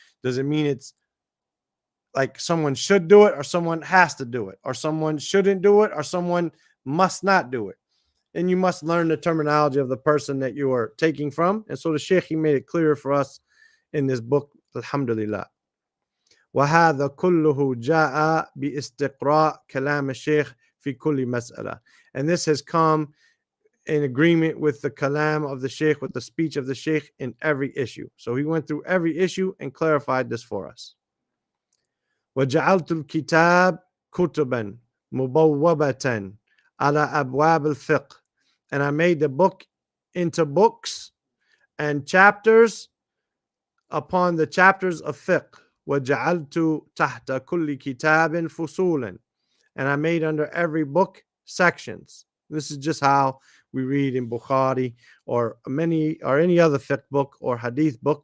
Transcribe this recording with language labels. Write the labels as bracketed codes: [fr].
[en] Does it mean it's like someone should do it or someone has to do it, or someone shouldn't do it or someone must not do it? And you must learn the terminology of the person that you are taking from. And so the Sheikh, he made it clear for us in this book, alhamdulillah. [ar] وهذا كله جاء باستقراء كلام الشيخ في كل مسألة. [en] And this has come in agreement with the kalam of the sheikh, with the speech of the sheikh in every issue. So he went through every issue and clarified this for us. [ar] وجعلت الكتاب كتبا مبوبة على أبواب الفقه. [en] And I made the book into books and chapters upon the chapters of fiqh. [ar] وجعلت تحت كل كتاب فصولا. [en] And I made under every book sections. This is just how we read in Bukhari or any other fiqh book or hadith book.